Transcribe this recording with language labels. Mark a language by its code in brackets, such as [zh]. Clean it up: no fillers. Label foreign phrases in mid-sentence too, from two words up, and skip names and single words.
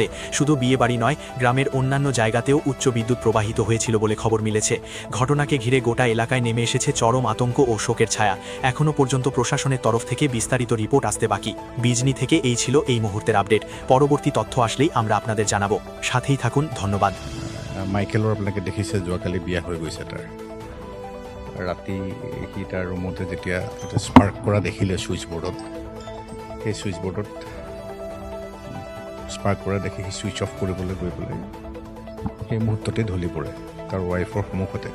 [bn] শুধু বিয়েবাড়ি নয়, গ্রামের অন্যান্য জায়গাতেও উচ্চ বিদ্যুৎ প্রবাহিত হয়েছিল বলে খবর মিলেছে। ঘটনাকে ঘিরে গোটা এলাকায় নেমে এসেছে চরম আতঙ্ক ও শোকের ছায়া। এখনও পর্যন্ত প্রশাসনের তরফ থেকে বিস্তারিত রিপোর্ট আসতে বাকি। বিজনি থেকে এই ছিল এই মুহূর্তের আপডেট। পরবর্তী তথ্য আসলেই আমরা আপনাদের জানাবো। সাথেই থাকুন, ধন্যবাদ। [as] মাইকেলৰ আপোনালোকে দেখিছে যোৱাকালি বিয়া হৈ গৈছে তাৰ। ৰাতি সি তাৰ ৰুমতে যেতিয়া স্পাৰ্ক কৰা দেখিলে ছুইচ বৰ্ডত, সেই ছুইচ বৰ্ডত স্পাৰ্ক কৰা দেখি সি [en] switch off [as] কৰিবলৈ গৈ পেলাই সেই মুহূৰ্ততে ঢলি পৰে তাৰ ৱাইফৰ সন্মুখতে।